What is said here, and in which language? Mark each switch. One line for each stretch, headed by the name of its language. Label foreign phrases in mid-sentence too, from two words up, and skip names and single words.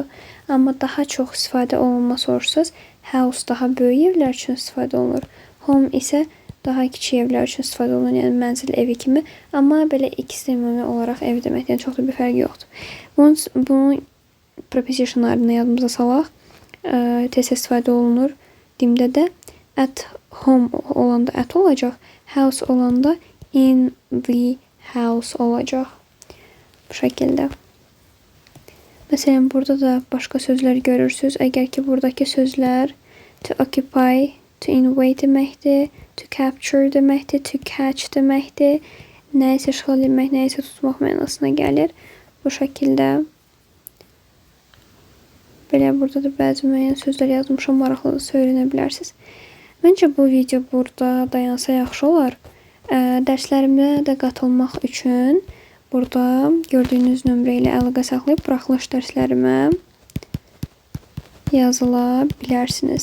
Azerbaijani: Amma daha çox istifadə olunma soruşsaz, house daha böyük evlər üçün istifadə olunur. Home isə daha kiçik evlər üçün istifadə olunur. Yəni mənzil evi kimi. Amma belə ikisi ümumi olaraq ev deməkdir. Yəni çox da bir fərqi yoxdur. Bunun prepositionlarını yadımıza salaq. Tez istifadə olunur. Dimdə də
English: at home
Azerbaijani: olanda at olacaq. House olanda
English: in the house
Azerbaijani: olacaq. Bu şəkildə. Məsələn, burada da başqa sözlər görürsünüz. Əgər ki, buradakı sözlər
English: to occupy, to invade deməkdir, to capture deməkdir, to catch deməkdir.
Azerbaijani: Nəyisə işğal etmək, nəyisə tutmaq mənasına gəlir. Bu şəkildə. Belə burada da bəzi müəyyən sözlər yazmışam, maraqlıdırsa öyrənə bilərsiniz. Məncə bu video burada dayansa yaxşı olar. Dərslərimə də qatılmaq üçün burada gördüyünüz nömrə ilə əlaqə saxlayıb buraxılış dərslərimə yazıla bilərsiniz.